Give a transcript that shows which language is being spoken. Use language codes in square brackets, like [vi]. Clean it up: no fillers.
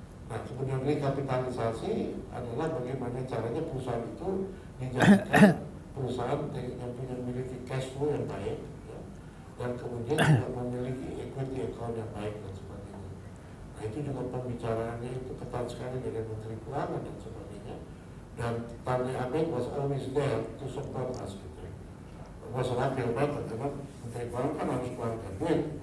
[id] Nah, kemudian rekapitalisasi adalah bagaimana caranya perusahaan itu dijadikan perusahaan yang punya memiliki cash flow yang baik, ya, dan kemudian juga memiliki equity account yang baik dan sebagainya. Nah, itu juga pembicaraannya itu ketat sekali dengan Menteri Keuangan dan sebagainya. Dan [en] Tani Abeng was always there to support us. [id] Masalah banget karena Menteri Keuangan kan harus keluarkan duit.